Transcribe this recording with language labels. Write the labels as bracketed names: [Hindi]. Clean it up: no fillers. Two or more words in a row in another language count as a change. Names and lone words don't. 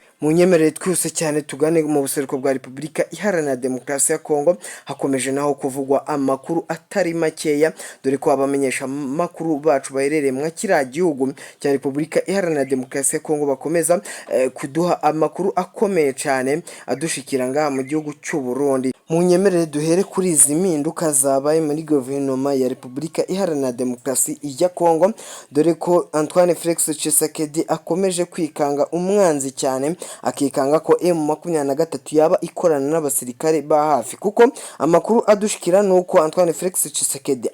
[Rundi] Mu nyemerere twihuse cyane tugane mu buseruko bwa Repubulika Iharanira Demokarasi ya Kongo. Hakomeje naho kuvugwa amakuru atari makeya, dore ko abamenyesha makuru bacu baherereye mu kiriya gihugu cya Repubulika Iharanira Demokarasi ya Kongo bakomeza kuduha amakuru akomeye cyane adushikira ngaha mu gihugu cy'u Burundi. Mu nyemerere duhere kuri izi mpinduka zabaye muri guverinoma ya Repubulika Iharanira Demokarasi ya Kongo, dore ko Antoine Felix Tshisekedi akomeje kwikanga umwanzi cyane, akikanga ko M23 yaba ikorana n'abasirikare ba hafi, kuko amakuru adushikira nuko Antoine Felix Tshisekedi